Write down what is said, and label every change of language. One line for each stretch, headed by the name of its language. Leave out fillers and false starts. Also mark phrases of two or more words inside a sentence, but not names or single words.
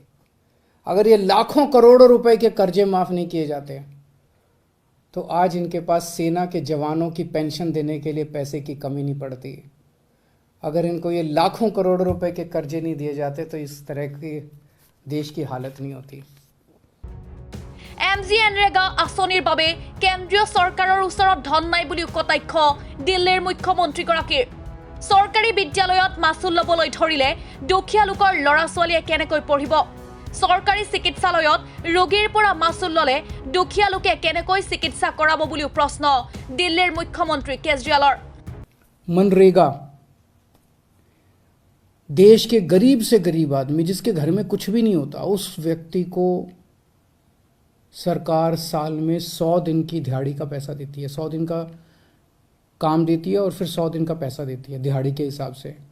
Hindi: अगर ये लाखों करोड़ों रुपए के कर्जे माफ नहीं किए जाते तो आज इनके पास सेना के जवानों की पेंशन देने के लिए पैसे की कमी नहीं पड़ती। अगर इनको ये लाखों करोड़ रुपए के कर्जे नहीं दिए जाते तो इस तरह की देश की हालत नहीं होती।
Assamese: MGNৰেগা আঁচনিৰ বাবে কেন্দ্ৰীয় চৰকাৰৰ ওচৰত ধন নাই বুলি কটাক্ষ দিল্লীৰ মুখ্যমন্ত্ৰীগৰাকীৰ। চৰকাৰী বিদ্যালয়ত মাচুল ল'বলৈ ধৰিলে দুখীয়া লোকৰ ল'ৰা ছোৱালীয়ে কেনেকৈ পঢ়িব? চৰকাৰী চিকিৎসালয়ত ৰোগীৰ পৰা মাচুল ল'লে দুখীয়া লোকে কেনেকৈ চিকিৎসা কৰাব বুলিও প্ৰশ্ন দিল্লীৰ মুখ্যমন্ত্ৰী কেজৰিৱালৰ।
Hindi: मनरेगा, देश के गरीब से गरीब आदमी, जिसके घर में कुछ भी नहीं होता, उस व्यक्ति को सरकार साल में 100 दिन की दिहाड़ी का पैसा देती है। 100 दिन का काम देती है और फिर 100 दिन का पैसा देती है दिहाड़ी के हिसाब से।